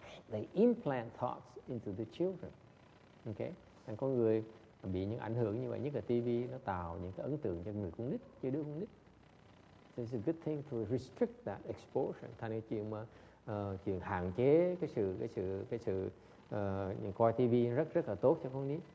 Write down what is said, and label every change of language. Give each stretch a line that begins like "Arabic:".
English: They implant thoughts into the children. Okay?
Vietnamese: Thành con người bị những ảnh hưởng như vậy, nhất là TV nó tạo những cái ấn tượng cho người con nít, cho đứa con nít.
English: So it's a good thing to restrict that exposure.
Vietnamese: Thành cái chuyện mà chuyện hạn chế cái sự coi TV rất là tốt cho con nít.